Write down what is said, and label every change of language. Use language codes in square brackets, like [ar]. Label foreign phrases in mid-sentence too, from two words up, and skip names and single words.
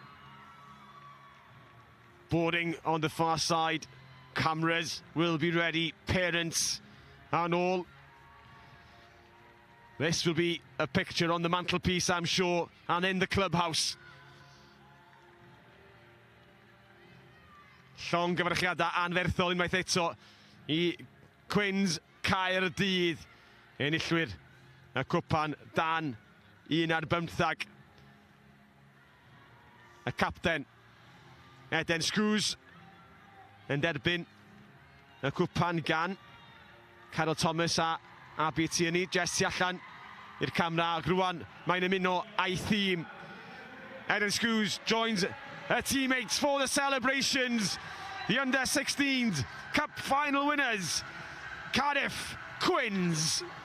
[en] boarding on the far side. Cameras will be ready, parents and all. This will be a picture on the mantelpiece, I'm sure, and in the clubhouse. [cy] Llong gyfarchiadau anferthol unwaith eto I Quins Caerdydd, enillwyr y cwpan dan 1-15. Y capten Eden Screws yn derbyn y cwpan gan Carol Thomas a Meirionnydd. Jess tu allan i'r camera ac rwan mae'n ymuno a'i thîm. [en] Eden Screws joins her teammates for the celebrations. The Under-16s Cup final winners, Cardiff Quins.